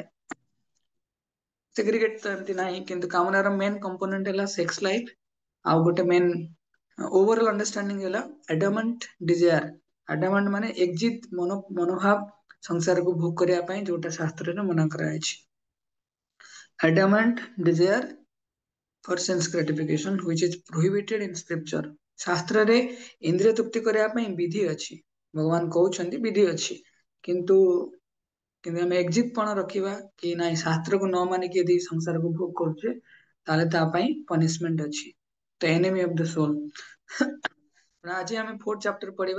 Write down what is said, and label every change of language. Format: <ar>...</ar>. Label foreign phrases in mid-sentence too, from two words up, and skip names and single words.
<en>segregate</en> <or>ତ ଏମିତି ନାହିଁ, କିନ୍ତୁ କାମନାର</or> <en>main component ହେଲା sex life,</en> <or>ଆଉ ଗୋଟେ</or> <en>main overall understanding ହେଲା adamant desire।</en> <or>ଆଡାମଣ୍ଟ ମାନେ ଏକ୍ଜିତ ମନୋଭାବ, ସଂସାରକୁ ଭୋଗ କରିବା ପାଇଁ, ଯୋଉଟା ଶାସ୍ତ୍ରରେ ମନା କରାଯାଇଛି।</or> <en>adamant desire for sense gratification which is prohibited in scripture।</en> <or>ଶାସ୍ତ୍ରରେ ଇନ୍ଦ୍ରିୟ ତୃପ୍ତି କରିବା ପାଇଁ ବିଧି ଅଛି, ଭଗବାନ କହୁଛନ୍ତି ବିଧି ଅଛି, କିନ୍ତୁ କିନ୍ତୁ ଆମେ ଏକ୍ଜିତ ପଣ ରଖିବା କି ନାଇଁ, ଶାସ୍ତ୍ରକୁ ନ ମାନିକି ଯଦି ସଂସାରକୁ ଭୋଗ କରୁଛେ ତାହେଲେ ତା ପାଇଁ ପନିଶମେଣ୍ଟ ଅଛି।</or> <en>ତ enemy of the soul.</en> <or>ଆଜି ଆମେ</or> <en>fourth chapter ପଢିବା।</en>